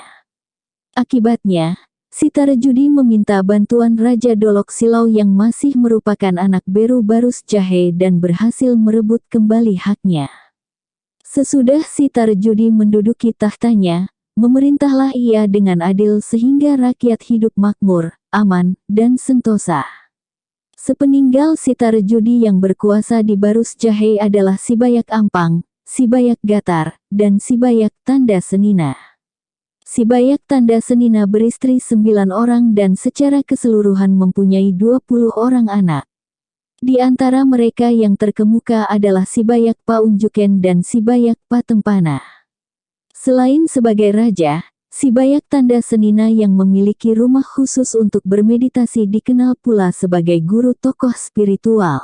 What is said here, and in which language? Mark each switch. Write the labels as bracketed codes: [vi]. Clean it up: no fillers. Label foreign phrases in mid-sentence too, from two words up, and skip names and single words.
[id] Akibatnya, Sitarejudi meminta bantuan Raja Dolok Silau yang masih merupakan anak Beru Barus Jahe dan berhasil merebut kembali haknya. Sesudah Sitarejudi menduduki tahtanya, memerintahlah ia dengan adil sehingga rakyat hidup makmur, aman, dan sentosa. Sepeninggal Sitarejudi yang berkuasa di Barus Jahe adalah Sibayak Ampang, Sibayak Gatar, dan Sibayak Tanda Senina. Sibayak Tanda Senina beristri 9 orang dan secara keseluruhan mempunyai 20 orang anak. Di antara mereka yang terkemuka adalah Sibayak Paunjuken dan Sibayak Patempana. Selain sebagai raja, Sibayak Tanda Senina yang memiliki rumah khusus untuk bermeditasi dikenal pula sebagai guru tokoh spiritual.